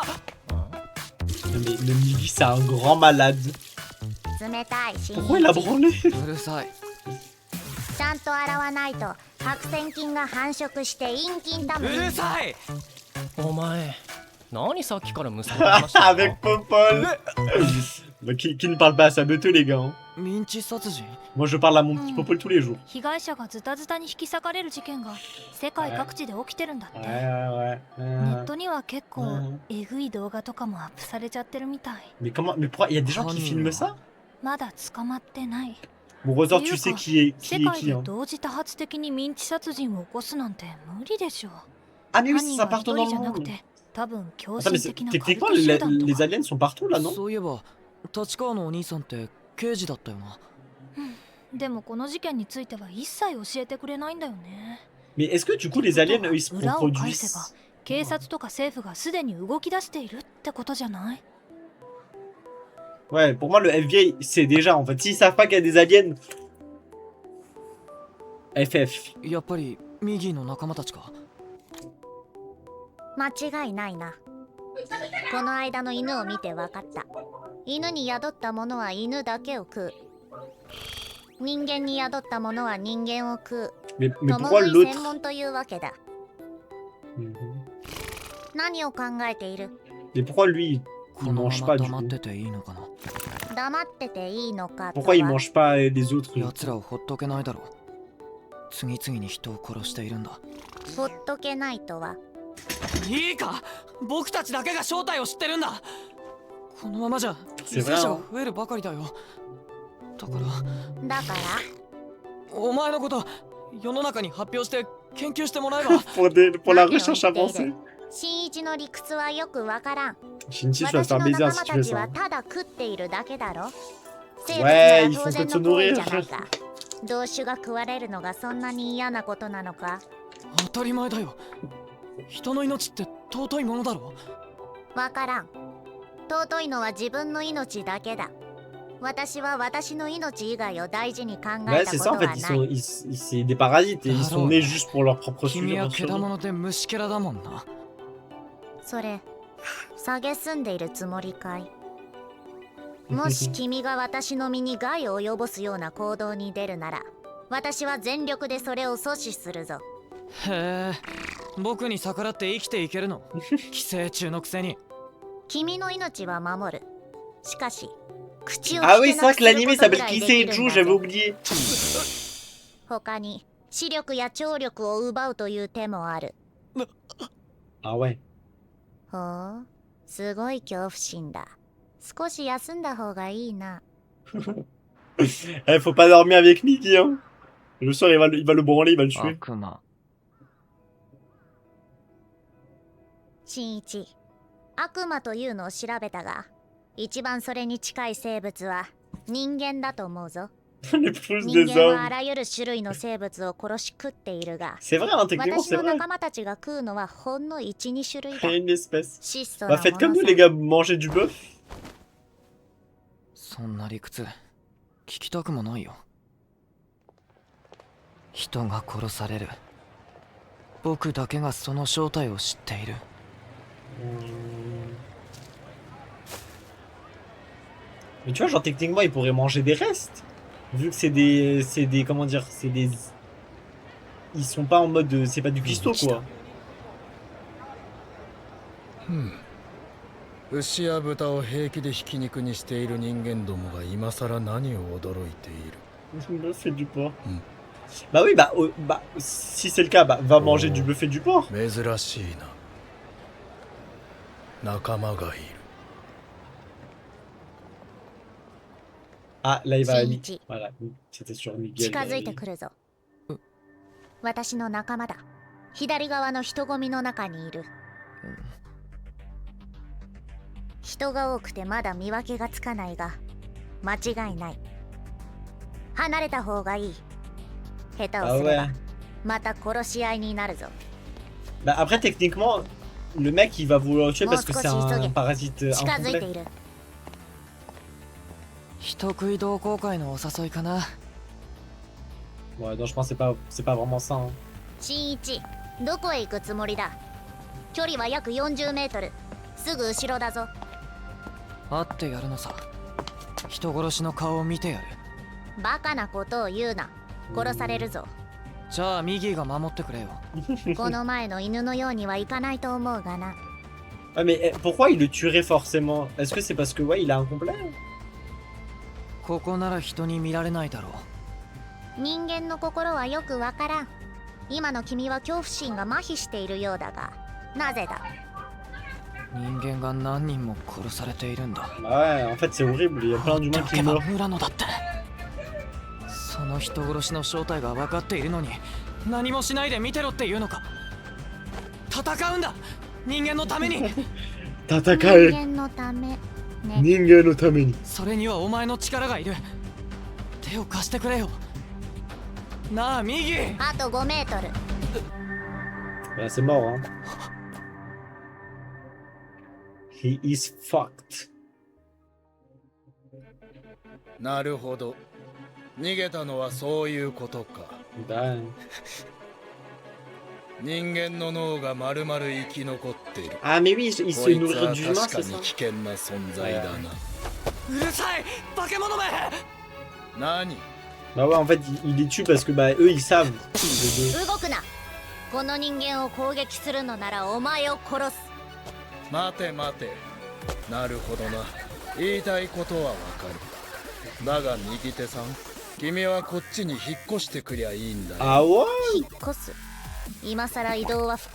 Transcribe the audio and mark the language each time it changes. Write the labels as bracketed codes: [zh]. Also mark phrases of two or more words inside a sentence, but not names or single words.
[fr] Non, mais le Mickey, c'est un grand malade. [ja] 冷たい新 [fr] Pourquoi il a [ja] 一。 [fr] branlé? [ja] うるさいちゃんと洗わないと白癬菌が繁殖して陰菌だうもん。るさいお前何さっきから息子と話してんの [fr] Avec Popol. Bah, qui ne parle pas à sa beuteux, les gars. Hein. [ja] ミンチ殺人 [fr] Moi, je parle à mon petit Popol tous les jours. [ja] 被害者がズタズタに引き裂かれる事件が世界各地で起きてるんだって [fr] Ouais, ouais, [ja] ネ [fr] ouais. [ja] ットには結構えぐい動画とかもアップされちゃってるみたい [fr] Mais comment? Mais pourquoi? Il y a des gens qui filment ça? [ja] まだ捕まってない [fr] Bon, Rosor, tu sais qui est [ja] 世 [fr] qui, [ja] 界 [fr] est qui [ja] で [fr] hein. [ja] 同時多発的にミンチ殺人を起こすなんて無理でしょ [fr] Ah, mais oui, [ja] 犯 [fr] c'est [ja] 人 [fr] ça [ja] は [fr] partout [ja] 一 [fr] dans [ja] 人じ [fr] le [ja] ゃなく [fr] monde. [ja] て多分狂 [fr] Attends, mais [ja] 信的なカル [fr] techniquement, [ja] ト集団と [fr] les [ja] か [fr] aliens sont partout là, non? [ja] そういえば立川のお兄さんって刑事だったよなでもこの事件については一切教えてくれないんだよね [fr] Mais est-ce que du coup, les aliens, eux, ils se [ja] 裏を返せば [fr] reproduisent? [ja] 警察とか政府がすでに動き出しているってことじゃない [fr] Ouais, pour moi, le FBI, c'est déjà, en fait. S'ils savent pas qu'il y a des aliens. FF. [ja] やっぱりミギーの仲間たちか間違いないな。この間の犬を見て分かった。犬に宿ったものは犬だけを食う。人間に宿ったものは人間を食う。 [fr] Mais [ja] 共 [fr] pourquoi [ja] 食い [fr] l'autre? [ja] 専門というわけだ。 Mhm. 何を考えている？ [fr] Mais pourquoi lui, il [ja] このま [fr] mange [ja] ま [fr] pas du [ja] 黙っ [fr] coup? [ja] てていいのかな黙ってていいのかとは。 [fr] Pourquoi il mange pas les autres? [ja] 奴らをほっとけないだろう次々に人を殺しているんだほっとけないとは。いいか僕たちだけが正体を知ってるんだこのままじゃ [fr] C'est [ja] 犠 [fr] vrai, [ja] 牲者 [fr] hein. [ja] は増えるばかりだよ。だからだからお前のこと世の中に発表して研究してもらえば [fr] Pour la [ja] 何を [fr] recherche [ja] 言ってい [fr] avancée. [ja] る新一の理屈はよくわからん。 [fr] Shinji, tu vas te [ja] 私 [fr] faire [ja] の [fr] baiser [ja] 仲 [fr] si [ja] 間 [fr] tu [ja] た [fr] fais [ja] ち [fr] ça. [ja] はただ食っているだけだろ。生物 [fr] Ouais, [ja] な [fr] ils [ja] ら [fr] font [ja] 当 [fr] que [ja] 然 [fr] de se [ja] の行為 [fr] nourrir. [ja] じゃないか。同種が食われるのがそんなに嫌なことなのか。当たり前だよ。人の命って尊いものだろ。わからん。尊いのは自分の命だけだ。私は私の命以外を大事に考 [fr] Ouais, [ja] えた [fr] c'est [ja] こ [fr] ça [ja] と [fr] en [ja] は [fr] fait. [ja] な [fr] Ils [ja] い。 [fr] sont, c'est des parasites et ils sont nés juste pour leur propre [ja] 君は [fr] survie. [ja] 獣で虫けらだもんな。それ、蔑んでいるつもりかい。もし君が私の身に害を及ぼすような行動に出るなら、私は全力でそれを阻止するぞ。へえ、僕に逆らって生きていけるの。寄生虫のくせに。君の命は守る。しかし、口を [fr] Ah [ja] 聞 [fr] oui, [ja] け [fr] c'est [ja] な [fr] vrai [ja] く [fr] que [ja] する [fr] l'anime [ja] ことぐ [fr] s'appelle [ja] らいできるん [fr] Kiseiju, [ja] だ [fr] j'avais [ja] ぜ。 [fr] oublié. [ja] 他に、視力や聴力を奪うという手もある。 [fr] Ah ouais. [ja] ほう、すごい恐怖心だ。少し休んだ方がいいな。 [fr] Eh, faut pas dormir avec Miki, hein. Le soir, il va le branler, il va le tuer. [ja] 悪魔。新一、悪魔というのを調べたが、一番それに近い生物は人間だと思うぞ。 [fr] Les pouces [ja] 人 [fr] des [ja] 間はあ [fr] hommes. [ja] らゆる種類の生物を殺し食っているが、 [fr] C'est vrai, hein, techniquement, [ja] 私 [fr] c'est [ja] の [fr] vrai. [ja] 仲間たちが食うのはほんの1、2種類だ。 [fr] Rien une espèce. [ja] 質素 [fr] Bah, [ja] なも [fr] faites comme [ja] の [fr] nous, [ja] さ [fr] les gars, mangez du bœuf. [ja] そんな理屈聞きたくもないよ。人が殺される。僕だけがその正体を知っている。 [fr] Mais tu vois, genre, techniquement, ils pourraient manger des restes. Vu que c'est des, comment dire, c'est des, ils sont pas en mode, c'est pas du cuistot, quoi. [ja] 牛や豚を平気でひき肉にしている人間どもが今さら何を驚いている。 [fr] Le bœuf et du porc. Hmm. Bah oui, bah, si c'est le cas, bah, va manger du bœuf et du porc. [ja] 珍しいな。仲間がいる。 [fr] Ah, là, il va. Shinichi. Voilà, c'était sur Miguel. [ja] 近づいてくるぞ。私の仲間だ。左側の人混みの中にいる。人が多くてまだ見分けがつかないが、間違いない。離れた方がいい。下手を [fr] Ah [ja] すれば [fr] ouais. [ja] また殺し合いになるぞ。 [fr] Bah après, techniquement, le mec, il va vouloir le tuer parce que c'est un Moscow, parasite [ja] 近づいて [fr] incomplet. [ja] いる。人食い同好会のお誘いかな。 [fr] Ouais, non, je pense que c'est pas vraiment ça. Hein. [ja] 新一、どこへ行くつもりだ。距離は約40メートル。すぐ後ろだぞ。会ってやるのさ。人殺しの顔を見てやる。バカなことを言うな。殺されるぞ。じゃあミギーが守ってくれよ。この前の犬のようにはいかないと思うがな。 [fr] Ouais, mais pourquoi il le tuerait forcément? Est-ce que c'est parce que, ouais, il a un complet? [ja] ここなら人に見られないだろう。人間の心はよくわからん。今の君は恐怖心が麻痺しているようだが、なぜだ。人間が何人も殺されているんだ。 [fr] Ouais, en fait, c'est horrible. Il y a plein d'humains [ja] だ [fr] qui [ja] けば [fr] meurent. [ja] 村野だって。その人殺しの正体が分かっているのに何もしないで見てろっていうのか。戦うんだ、人間のために。人戦え。間のためね。人間のために。それにはお前の力がいる。手を貸してくれよなあミギー。あと5メートル。 [fr] Bah, c'est mort, hein. [en] He is fucked. [ja] なるほど。逃げたのはそういうことか。 [fr] Bah, [ja] 人間の脳がまるまる生き残っている。 [fr] ah, mais oui, il [ja] こ [fr] se [ja] いつ [fr] nourrit [ja] は [fr] d'humains, [ja] 確か [fr] c'est [ja] に [fr] ça? [ja] 危険な存在だな。うるさい化け物め。何？ [fr] Bah ouais, en fait, il les tue parce que, bah, eux, ils savent. Les deux. [ja] 動くな。この人間を攻撃するのならお前を殺す。待て待て。なるほどな。言いたいことはわかる。だが右手さん、君はこっちに引っ越してくりゃいいんだよ。 [fr] Ah ouais? [ja] 引っ越す。今さら移動は不可能なはず。